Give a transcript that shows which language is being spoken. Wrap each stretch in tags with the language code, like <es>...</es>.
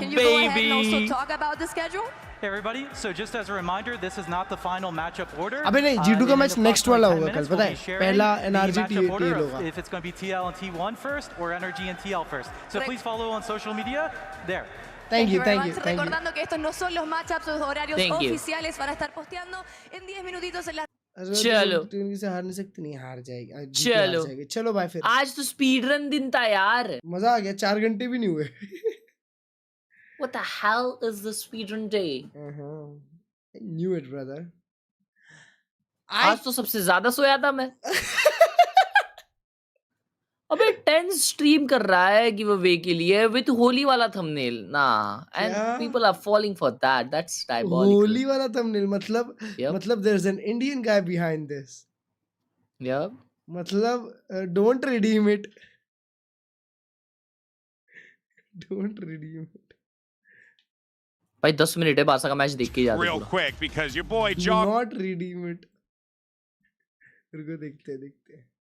<en>Nick, can you go ahead and also baby. talk about the schedule? Hey everybody, so just as a reminder, this is not the final matchup order.</en> <hi>अबे नहीं G2 का match next वाला होगा कल पता है. पहला NRG TL होगा.</hi> <en>If it's going to be TL and T1 first or NRG and TL first. So please follow on social media there. Thank you.</en> <es>Recordando que estos no son los matchups, los horarios oficiales, van a estar posteando en 10 minutitos en la.</es> <hi>चलो team से हार नहीं सकती, नहीं हार जाएगी. चलो भाई फिर. आज तो स्पीड रन दिन था यार. मजा आ गया. 4 घंटे भी नहीं हुए.</hi> <en>What the hell is the speedrun day? I knew it, brother.</en> <hi>आज तो सबसे ज्यादा सोया था मैं. अबे 10 स्ट्रीम कर रहा है</hi> <en>give away</en> <hi>के लिए विद होली वाला थंबनेल ना</hi> <en>And people are falling for that's diabolical.</en> <hi>Holi वाला थंबनेल मतलब</hi> <en>there's an Indian guy behind this. Yep.</en> <hi>मतलब</hi> <en>don't redeem it. Don't redeem it.</en> <hi>भाई 10 मिनट है बारसा का मैच देख के जाते हैं.</hi> <en>Real quick because your boy John. Not redeem it.</en> <hi>रुको देखते हैं.</hi>